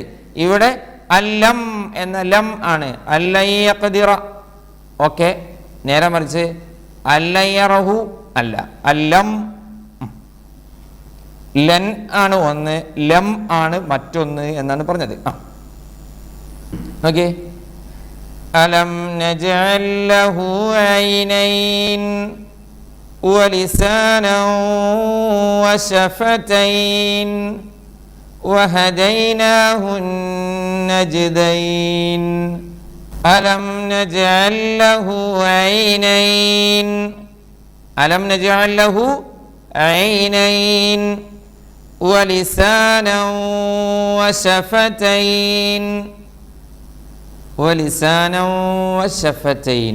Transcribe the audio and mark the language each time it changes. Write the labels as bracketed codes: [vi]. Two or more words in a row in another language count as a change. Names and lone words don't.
[ml] ഇവിടെ അല്ലം എന്ന ലം ആണ്, [ar] ألن يقدر. [ml] ഓക്കെ. നേരെ മറിച്ച് [ar] ألن يره [ml] അല്ല, അല്ലം. ലൻ ആണ് ഒന്ന്, ലം ആണ് മറ്റൊന്ന് എന്നാണ് പറഞ്ഞത്. ഓക്കെ. [ar] ألم نجعل له عينين ولسانا وشفتين وهديناه النجدين. ألم نجعل له عينين ألم نجعل له عينين ولسانا وشفتين ولسانا وشفتين.